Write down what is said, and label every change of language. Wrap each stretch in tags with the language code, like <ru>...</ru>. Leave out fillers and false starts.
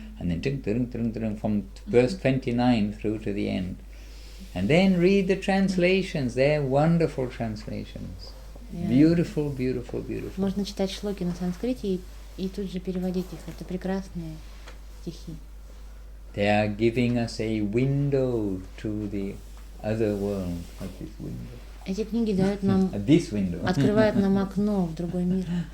<en>And then from verse 29 through to the end. And then read the translations. They're wonderful translations. Yeah. Beautiful, beautiful, beautiful.</en> <ru>Можно читать шлоки на санскрите и тут же переводить их. Это прекрасные стихи.</ru> <en>They are giving us a window to the other world. Like this window.</en> <ru>Эти книги дают нам,</ru> <en>This window.</en> <ru>открывают нам окно в другой мир.</ru>